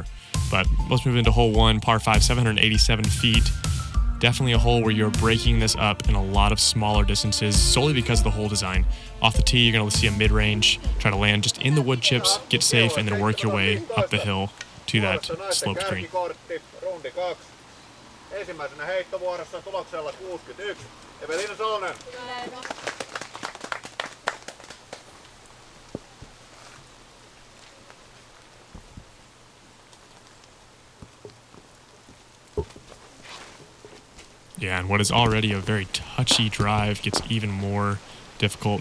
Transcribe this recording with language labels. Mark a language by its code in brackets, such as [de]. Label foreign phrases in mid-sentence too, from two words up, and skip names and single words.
[en] But let's move into hole 1, par 5, 787 feet. Definitely a hole where you're breaking this up in a lot of smaller distances solely because of the hole design. Off the tee, you're going to see a mid-range, try to land just in the wood chips, get safe, and then work your way up the hill to that sloped green. [fi] Ensimmäisenä heittovuorossa tuloksella 61. Eveliina Salonen. [en] Yeah, and what is already a very touchy drive gets even more difficult.